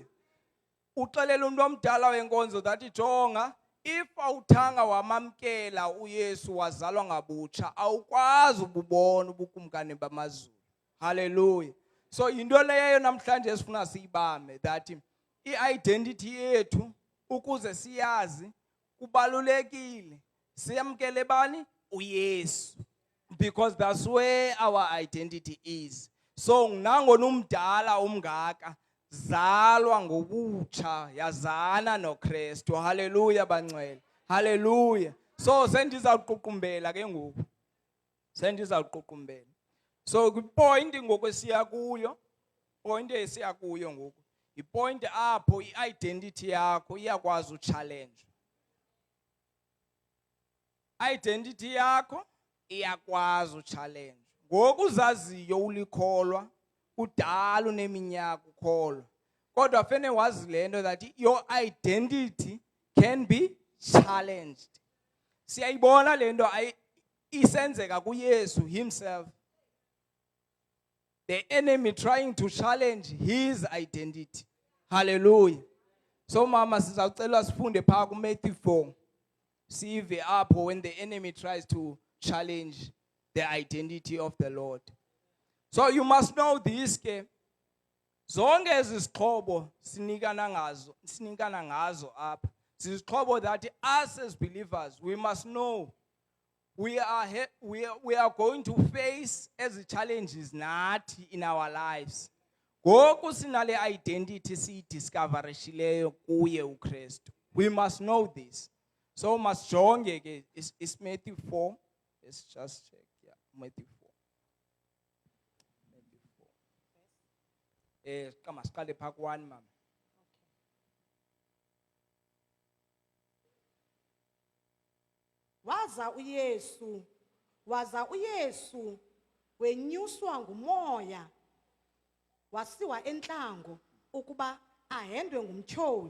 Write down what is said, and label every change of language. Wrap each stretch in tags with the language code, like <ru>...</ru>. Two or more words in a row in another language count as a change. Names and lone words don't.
<xh>Uxelela umuntu omdala wenkonzo that jonga, if awuthanga wamamkela uYesu wazalwa ngabutsha, awukwazi ububona ubukumkani bamazulu. Hallelujah. So into leyo namhlanje sifuna siyibame that i-identity yethu ukuze siyazi kubalulekile siyamkele bani uYesu,</xh> <en>because that's where our identity is.</en> <xh>So nangona umdala umngaka zalwa ngobutsha yazana noKristu. Hallelujah bangcwele. Hallelujah. So sendizawuququmbela ke ngoku. Sendizawuququmbela. So point ngokwesiya kuyo, point esiya kuyo ngoku. Ipoint apho i-identity yakho iyakwazi uchallenge. Identity yakho iyakwazi uchallenge. Ngoku uzaziyo ulikholwa, udala uneminyaka ukholwa. Kodwa fanele wazi lento</xh> <en>that your identity can be challenged.</en> <xh>Siyayibona lento isenzeka kuYesu himself.</xh> <en>The enemy trying to challenge his identity. Hallelujah.</en> <xh>So mama sizawucela sifunde pha ku Matthew 4. Sive apho</xh> <en>when the enemy tries to challenge the identity of the Lord. So you must know this</en> <xh>ke zonke izixhobo sinikana ngazo apha.</xh> <en>Sizixhobo that us as believers we must know we are going to face as challenges nathi in our lives.</en> <xh>Ngoku sinale identity siyidiscoverishileyo kuye uKristu.</xh> <en>We must know this. So must jonge ke is Matthew 4. Let's just check. Yeah, Matthew 4. Matthew 4.</en> <xh>Kama siqale pha ku1 mama. Waza uYesu wenyuswa ngumoya wasiwa entlango ukuba ahendwe ngumtyholi.</xh>